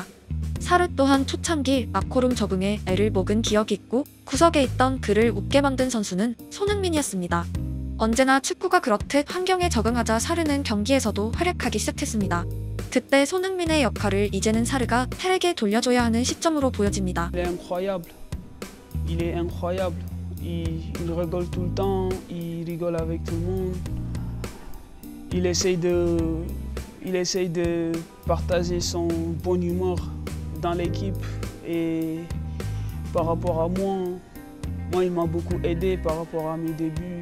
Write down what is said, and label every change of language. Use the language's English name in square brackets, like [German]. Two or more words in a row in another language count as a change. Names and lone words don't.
[Korean] 사르 또한 초창기 라커룸 적응에 애를 먹은 기억이 있고 구석에 있던 그를 웃게 만든 선수는 손흥민이었습니다. 언제나 축구가 그렇듯 환경에 적응하자 사르는 경기에서도 활약하기 시작했습니다. 그때 손흥민의 역할을 이제는 사르가 텔에게 돌려줘야 하는 시점으로 보여집니다. [French] Il est incroyable. Il rigole tout le temps, il rigole avec tout le monde. Il essaye de partager son bon humeur dans l'équipe. Et par rapport à moi, il m'a beaucoup aidé par rapport à mes débuts.